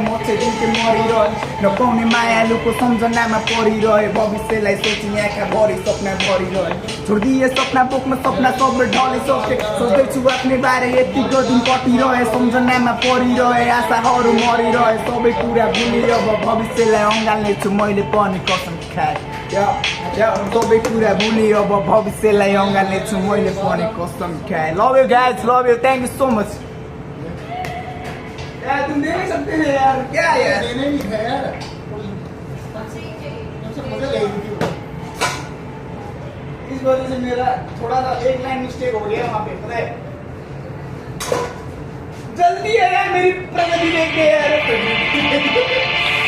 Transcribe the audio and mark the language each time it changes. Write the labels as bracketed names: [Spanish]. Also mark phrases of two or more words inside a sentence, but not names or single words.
[Nepali] म चाहिँ दिनकै मरिरहे नपाउने मायालुको सम्झनामा परिरहे भविष्यलाई सोची आँखा भरि सपना भरिरहे छोडिदिए सपना बोक्न सपना सबै ढलिसके सोच्दैछु आफ्नै बारे यतिको दिन कटिरहे सम्झनामा परिरहे आशाहरू मरिरहे सबै कुरा भुली अब भविष्यलाई अँगाल्नेछु मैले पनि कसम खाए सबै कुरा भुली अब भविष्यलाई अँगाल्नेछु मैले पनि कसम खाए [English] love you guys love you thank you so much [Hindi] यार तुम दे नहीं सकते हैं यार क्या यार देने नहीं है यार इस वजह से मेरा थोड़ा सा एक [English] line mistake [Hindi] हो गया वहाँ पे पता है जल्दी है यार मेरी प्रगति देखते यार